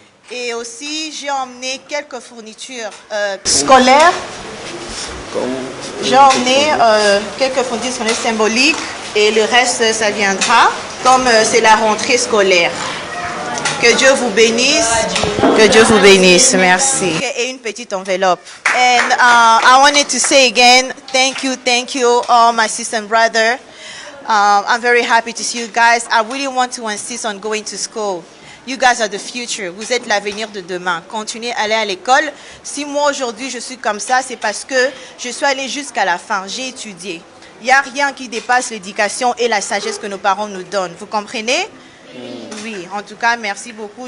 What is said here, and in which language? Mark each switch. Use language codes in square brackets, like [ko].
[fr] Et aussi, j'ai emmené quelques fournitures scolaires. J'ai emmené quelques fournitures symboliques et le reste, ça viendra, comme c'est la rentrée scolaire. Que Dieu vous bénisse. Que Dieu vous bénisse. Merci. Et une petite enveloppe. [en] And I wanted to say again, thank you, all my sister and brother. I'm very happy to see you guys. I really want to insist on going to school. You guys are the future. [fr] Vous êtes l'avenir de demain. Continuez à aller à l'école. Si moi aujourd'hui je suis comme ça, c'est parce que je suis allée jusqu'à la fin. J'ai étudié. Il n'y a rien qui dépasse l'éducation et la sagesse que nos parents nous donnent. Vous comprenez? Oui. En tout cas, merci beaucoup.